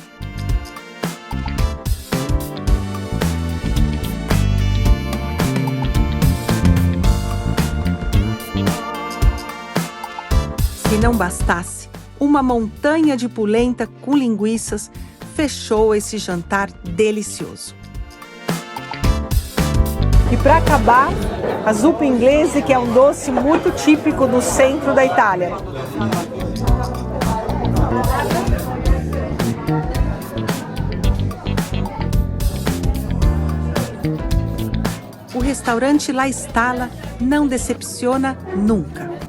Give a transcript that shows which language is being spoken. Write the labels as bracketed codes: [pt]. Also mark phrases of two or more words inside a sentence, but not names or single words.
[pt] Se não bastasse, uma montanha de polenta com linguiças fechou esse jantar delicioso. E para acabar, a [it] zuppa inglese, [pt] que é um doce muito típico do centro da Itália. O restaurante La Stalla não decepciona nunca.